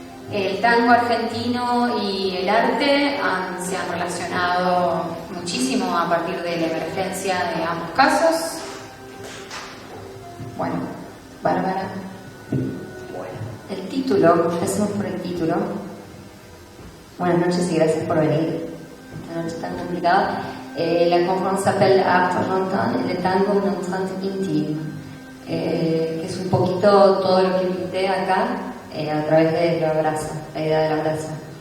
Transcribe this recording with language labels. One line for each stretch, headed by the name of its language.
Spanish: El tango argentino y el arte se han relacionado muchísimo a partir de la emergencia de ambos casos. Bueno, Bárbara. Bueno, el título, empecemos por el título. Buenas noches y gracias por venir. Esta noche tan complicada.
French: La conférence s'appelle Art Argentin et le tango une empreinte intime.
Spanish: Que es un poquito todo lo que pinté acá a través de la brasa, la idea de la brasa.